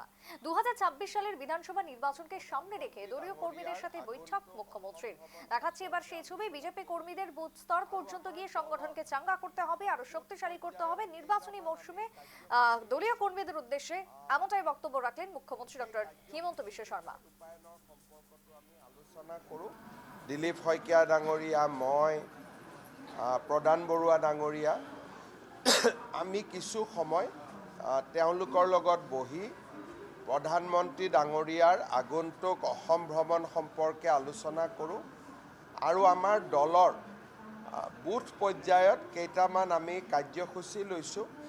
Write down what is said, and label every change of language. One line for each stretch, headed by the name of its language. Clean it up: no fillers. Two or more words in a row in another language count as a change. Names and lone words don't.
Bangla: 2026 সালের বিধানসভা নির্বাচনকে সামনে রেখে দলীয় কর্মীদের সাথে বৈঠক মুখ্যমন্ত্রীর। দেখাচ্ছে এবার সেই ছবি। বিজেপি কর্মীদের বুথ স্তর পর্যন্ত গিয়ে সংগঠনকে চাঙ্গা করতে হবে, আরো শক্তিশালী করতে হবে। নির্বাচনী মরশুমে দলীয় কর্মীদের উদ্দেশ্যে এমনটাই বক্তব্য রাখলেন মুখ্যমন্ত্রী ডক্টর হিমন্ত বিশ্ব শর্মা।
Assamese: আলোচনা কৰোঁ। দিলীপ শইকীয়া ডাঙৰীয়া, মই, প্ৰধান বৰুৱা ডাঙৰীয়া, আমি কিছু সময় তেওঁলোকৰ লগত বহি প্ৰধানমন্ত্ৰী ডাঙৰীয়াৰ আগন্তুক অসম ভ্ৰমণ সম্পৰ্কে আলোচনা কৰোঁ আৰু আমাৰ দলৰ বুথ পৰ্যায়ত কেইটামান আমি কাৰ্যসূচী লৈছোঁ।